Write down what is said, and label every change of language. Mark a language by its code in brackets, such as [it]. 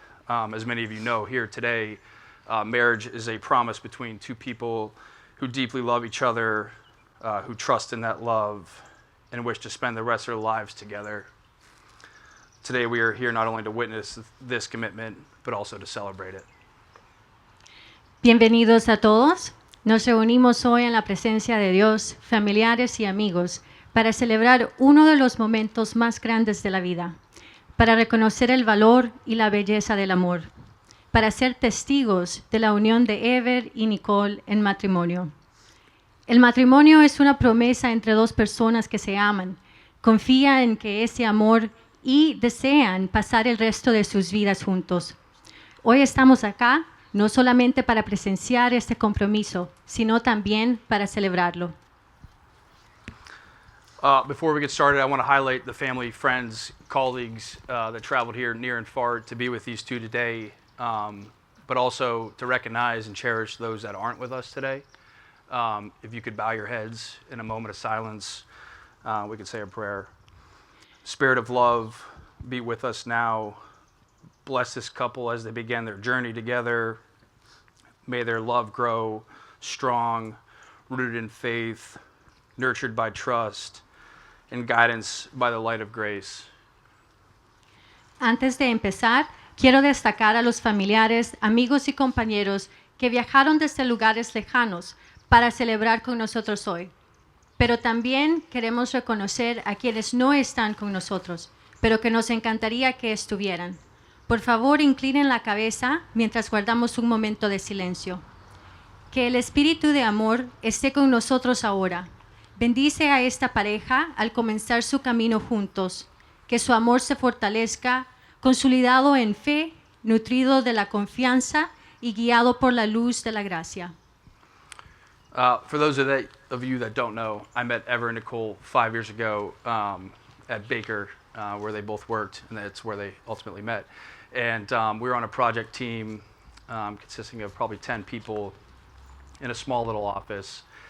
[en] As many of you know here today, marriage is a promise between two people who deeply love each other, who trust in that love, and wish to spend the rest of their lives together. Today we are here not only to witness this commitment, but also to celebrate it. [es] Bienvenidos a todos. Nos reunimos hoy en la presencia de Dios, familiares y amigos, para celebrar uno de los momentos más grandes de la vida, para reconocer el valor y la belleza del amor, para ser testigos de la unión de Ever y Nicole en matrimonio. El matrimonio es una promesa entre dos personas que se aman, confían en que ese amor y desean pasar el resto de sus vidas juntos. Hoy estamos acá no solamente para presenciar este compromiso, sino también para celebrarlo. [en] Before we get started, I want to highlight the family, friends, colleagues that traveled here near and far to be with these two today, but also to recognize and cherish those that aren't with us today. If you could bow your heads in a moment of silence, we could say a prayer. Spirit of love, be with us now. Bless this couple as they begin their journey together. May their love grow strong, rooted in faith, nurtured by trust, and guidance by the light of grace. [es] Antes de empezar, quiero destacar a los familiares, amigos y compañeros que viajaron desde lugares lejanos para celebrar con nosotros hoy. Pero también queremos reconocer a quienes no están con nosotros, pero que nos encantaría que estuvieran. Por favor, inclinen la cabeza mientras guardamos un momento de silencio. Que el espíritu de amor esté con nosotros ahora. Bendice a esta pareja al comenzar su camino juntos. Que su amor se fortalezca, consolidado en fe, nutrido de la confianza y guiado por la luz de la gracia. [en] For those of you that don't know, I met Ever and Nicole 5 years ago at Baker, where they both worked, and that's where they ultimately met. And we were on a project team consisting of probably 10 people in a small little office.